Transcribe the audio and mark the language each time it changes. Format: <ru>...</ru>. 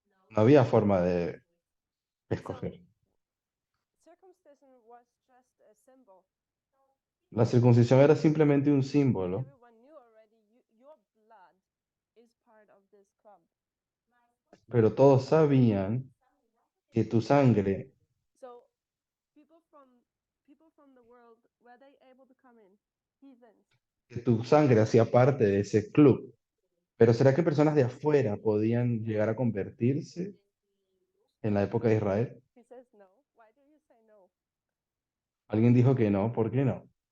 <es>No había forma de escoger.</es> <en>Circumcision was just a symbol.</en> <es>La circuncisión era simplemente un símbolo,</es> <en>Everyone knew already your blood is part of this club.</en> <es>pero todos sabían que tu sangre,</es> <en>So people from the world, were they able to come in? Heathens.</en> <es>hacía parte de ese club. Pero ¿será que personas de afuera podían llegar a convertirse en la época de Israel?</es> <en>He says no. Why do you say no?</en> <es>Alguien dijo que no, ¿por qué no?</es>